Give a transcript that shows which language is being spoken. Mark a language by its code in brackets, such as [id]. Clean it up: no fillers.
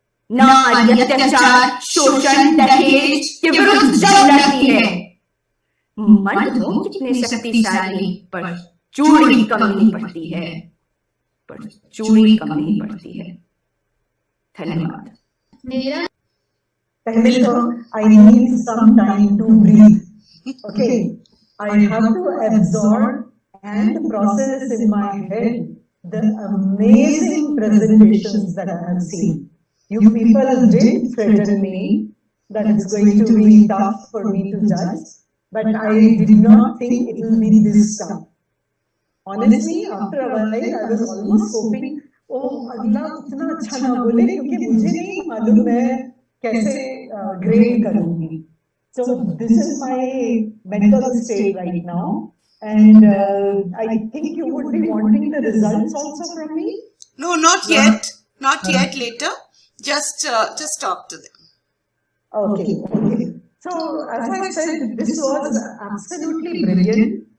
[hi] नारी अत्याचार, शोषण, दहेज के विरुद्ध जब लड़ती है। मर्द हो कितने शक्तिशाली, पर चूड़ी कम नहीं पड़ती है, पर चूड़ी कम नहीं पड़ती है। धन्यवाद। मेरा पहले तो [en] I need some time to breathe. Okay, I have to absorb and process in my head the amazing presentations that I have seen. You people did threaten me that it's going to be tough for me to judge, but I did not think it will be this tough. Honestly, after a while, I was almost hoping, oh, [hi] अगला उतना अच्छा ना बोले क्योंकि मुझे नहीं मालूम मैं कैसे [en] grade करूँगी. So this is my mental state right now, and I think you would be wanting the results also from me. No, not yet. Not yet. Later. Just talk to them. Okay. So as I said, this was absolutely brilliant.